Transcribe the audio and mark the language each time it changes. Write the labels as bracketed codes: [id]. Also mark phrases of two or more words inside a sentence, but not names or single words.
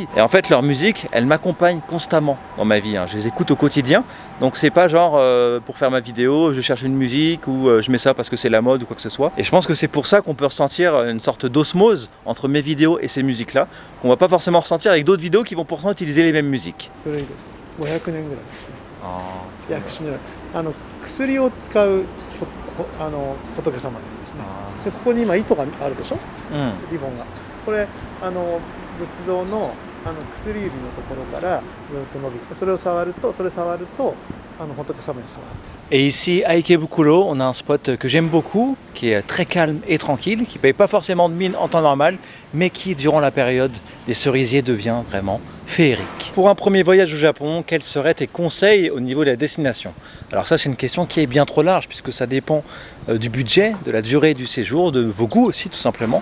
[fr] Et en fait leur musique, elle m'accompagne constamment dans ma vie, je les écoute au quotidien. Donc c'est pas genre pour faire ma vidéo, je cherche une musique ou je mets ça parce que c'est la mode ou quoi que ce soit. Et je pense que c'est pour ça qu'on peut ressentir une sorte d'osmose entre mes vidéos et ces musiques-là, qu'on va pas forcément ressentir avec d'autres vidéos qui vont pourtant utiliser les mêmes musiques. [ja] 500 年ぐらいですね。約100年。薬を使う仏様なんですね。でここに今糸があるでしょ。リボンが。これ仏像の薬指のところからずっと伸びて、それを触ると仏様に触ってる。 [fr] Et ici à Ikebukuro, on a un spot que j'aime beaucoup, qui est très calme et tranquille, qui ne paye pas forcément de mine en temps normal, mais qui durant la période des cerisiers devient vraiment féerique. Pour un premier voyage au Japon, quels seraient tes conseils au niveau de la destination? Alors ça, c'est une question qui est bien trop large puisque ça dépend du budget, de la durée du séjour, de vos goûts aussi tout simplement.